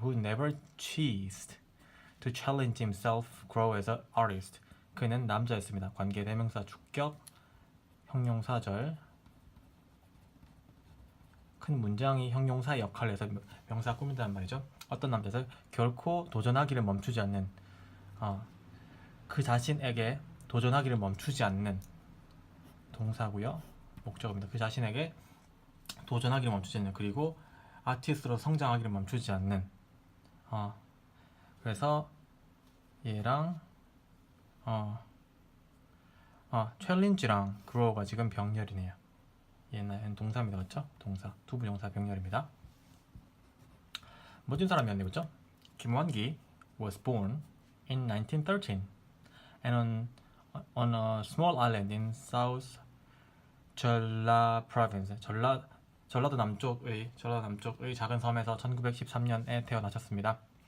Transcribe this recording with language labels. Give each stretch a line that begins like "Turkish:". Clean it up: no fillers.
English: Who never ceased to challenge himself, grow as an artist.
Korean: 그는 남자였습니다. 관계 대명사 주격 형용사절 큰 문장이 형용사 역할을 해서 명사 꾸민다는 말이죠. 어떤 남자에서 결코 도전하기를 멈추지 않는 그 자신에게 도전하기를 멈추지 않는 동사고요. 목적어입니다. 그 자신에게 도전하기를 멈추지 않는 그리고 아티스트로 성장하기를 멈추지 않는 그래서 얘랑 챌린지랑 grow가 지금 병렬이네요. 얘는 동사입니다, 그렇죠? 동사 투부정사 병렬입니다. 멋진 사람이었네, 그렇죠?
English: 김완기 was born in 1913 and on a small island in South Jeolla province.
Korean: 전라도 남쪽의 작은 섬에서 1913년에 태어나셨습니다.